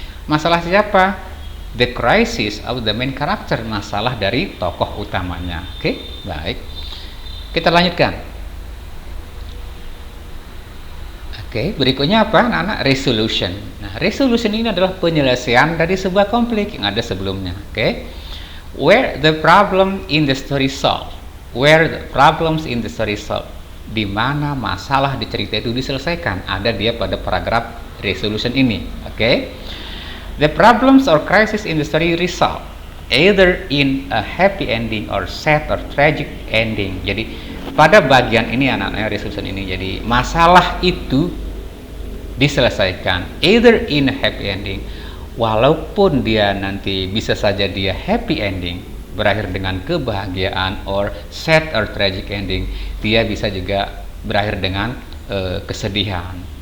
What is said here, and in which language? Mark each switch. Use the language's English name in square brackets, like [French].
[Indonesian] Masalah siapa? [English] The crisis of the main character, [Indonesian] masalah dari tokoh utamanya. Oke, baik. Kita lanjutkan. Oke, berikutnya apa anak-anak? Resolution. Nah, resolution ini adalah penyelesaian dari sebuah konflik yang ada sebelumnya. Oke. [English] Where the problem in the story solved. Where the problems in the story solved. [Indonesian] Di mana masalah di cerita itu diselesaikan. Ada dia pada paragraf resolution ini. Oke. [English] The problems or crisis in the story resolved either in a happy ending or sad or tragic ending. [Indonesian] Jadi pada bagian ini anak-anak resolution ini, jadi masalah itu diselesaikan [English] either in a happy ending, [Indonesian] walaupun dia nanti bisa saja dia happy ending, berakhir dengan kebahagiaan, [English] or sad or tragic ending, [Indonesian] dia bisa juga berakhir dengan kesedihan.